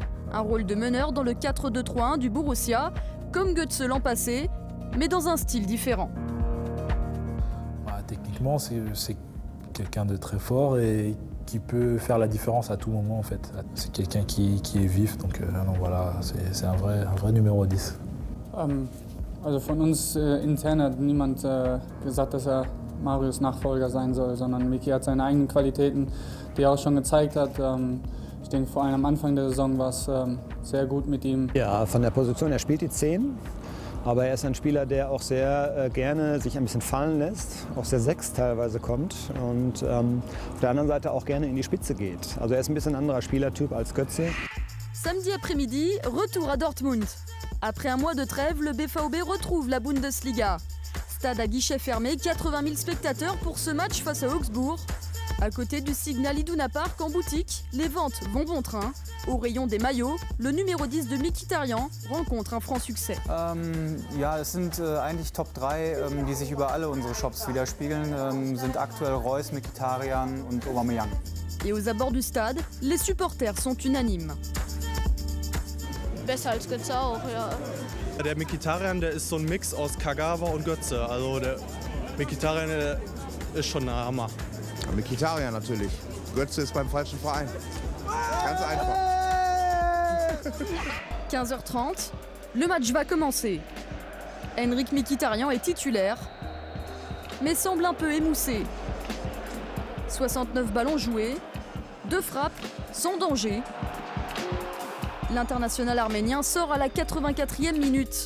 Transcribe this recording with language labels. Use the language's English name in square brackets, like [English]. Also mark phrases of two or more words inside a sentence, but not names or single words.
[French] Un rôle de meneur dans le 4-2-3-1 du Borussia, comme Götze l'an passé, mais dans un style différent. Techniquement, c'est quelqu'un de très fort et qui peut faire la différence à tout moment en fait. C'est quelqu'un qui est vif, donc voilà, c'est un vrai numéro 10. [German] Also von uns intern hat niemand gesagt, dass Marius Nachfolger sein soll, sondern Miki hat seine eigenen Qualitäten, die er auch schon gezeigt hat. Ich denke, vor allem am Anfang der Saison war es sehr gut mit ihm. Ja, von der Position, er spielt die 10, aber er ist ein Spieler, der auch sehr gerne sich ein bisschen fallen lässt, auch sehr 6 teilweise kommt und auf der anderen Seite auch gerne in die Spitze geht. Also er ist ein bisschen ein anderer Spielertyp als Götze. [French] Samedi après-midi, retour à Dortmund. Après un mois de trêve, le BVB retrouve la Bundesliga. Stade à guichet fermé, 80 000 spectateurs pour ce match face à Augsbourg. À côté du Signal Iduna Park en boutique, les ventes vont bon train. Au rayon des maillots, le numéro 10 de Mkhitaryan rencontre un franc succès. [German] Ja, es sind eigentlich Top 3, die sich über alle unsere Shops widerspiegeln, sind aktuell Reus, Mkhitaryan und Aubameyang. [French] Et aux abords du stade, les supporters sont unanimes. [German] Besser als Götze auch, ja. Der Mkhitaryan, der ist so ein Mix aus Kagawa und Götze. Also der Mkhitaryan ist schon ein Hammer. Mkhitaryan natürlich. Götze ist beim falschen Verein. Ganz einfach. [French] 15h30, le match va commencer. Henrik Mkhitaryan est titulaire, mais semble un peu émoussé. 69 ballons joués, 2 frappes, sans danger. L'international arménien sort à la 84e minute.